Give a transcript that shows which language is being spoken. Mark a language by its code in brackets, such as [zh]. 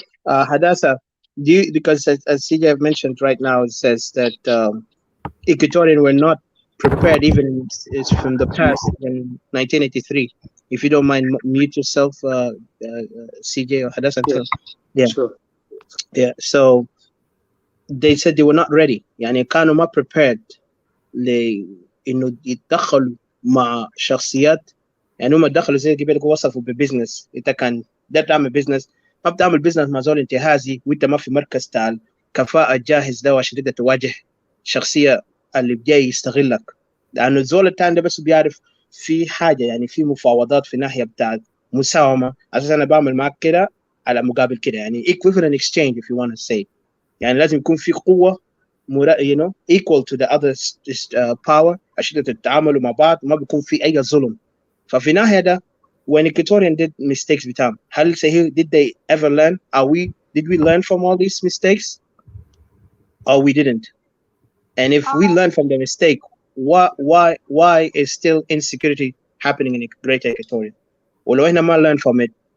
[en] حداثه, because as CJ mentioned right now, it says that Equatorian were not prepared even from the past in 1983. If you don't mind, mute yourself, CJ or Hadassah. Yeah. Sure. Yeah. So they said they were not ready. [ar] يعني كانوا ما prepared لإنه يتدخلوا مع شخصيات. يعني هم دخلوا زي قبل وصفوا ببزنس. انت كان ده تعمل بزنس، ما بتعمل بزنس مع زول انتهازي وانت ما في مركز تعال كفاءة جاهز ده عشان تقدر تواجه شخصية اللي بجاي يستغلك. لأنه الزول التاني ده بس بيعرف في حاجة، يعني في مفاوضات في ناحية بتاعت مساومة، أساسا أنا بعمل معك كده على مقابل كده، يعني [en] equivalent exchange if you want to say. [ar] يعني لازم يكون في قوة [en] you know equal to the other power [ar] عشان تتعاملوا مع بعض، ما بيكون في أي ظلم. ففي ناحية ده [en] when Equatorian did mistakes [ar] بتاعهم، هل صحيح [en] did they ever learn? Did we learn from all these mistakes or we didn't? And if we learn from the mistake, why is still insecurity happening in Greater Equatoria? [ar] ولو احنا ما [en] learn from it